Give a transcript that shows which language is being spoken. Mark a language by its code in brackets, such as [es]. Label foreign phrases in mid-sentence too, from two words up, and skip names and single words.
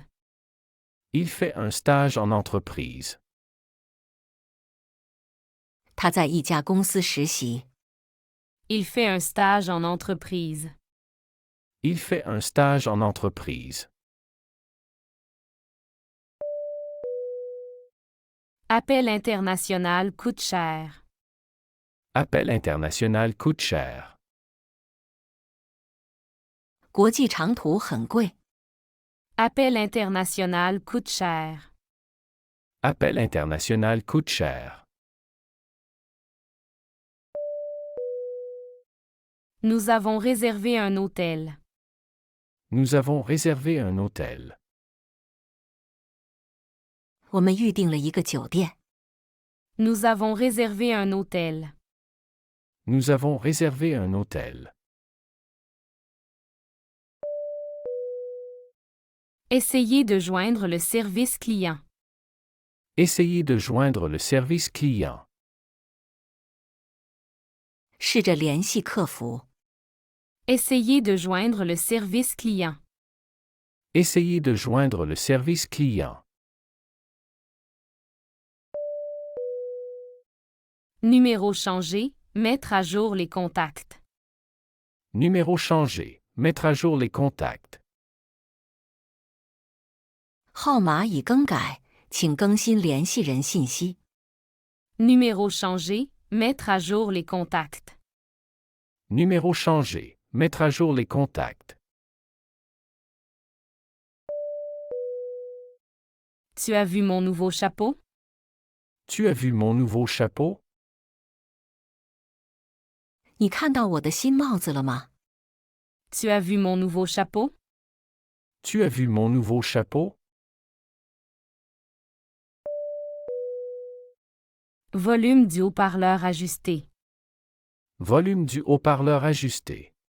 [fr] Il fait un stage en entreprise. [zh] 他在一家公司实习。 [fr] Il fait un stage en entreprise. Il fait un stage en entreprise. Appel international coûte cher. Appel international coûte cher. [zh] 国际长途很贵。 [fr] Appel international coûte cher. Appel international coûte cher. Nous avons réservé un hôtel. Nous avons réservé un hôtel. [zh] 我们预订了一个酒店。 [fr] Nous avons réservé un hôtel. Nous avons réservé un hôtel. Essayez de joindre le service client. Essayez de joindre le service client. [zh] 试着联系客服。 [fr] Essayez de joindre le service client. Essayez de joindre le service client. Numéro changé, mettre à jour les contacts. Numéro changé. Mettre à jour les contacts. [zh] 号码已更改，请更新联系人信息。 [fr] Numéro changé, mettre à jour les contacts. Numéro changé. Mettre à jour les contacts. Tu as vu mon nouveau chapeau? Tu as vu mon nouveau chapeau? [zh] 你看到我的新帽子了吗？ [fr] Tu as vu mon nouveau chapeau? Tu as vu mon nouveau chapeau? Volume du haut-parleur ajusté. Volume du haut-parleur ajusté.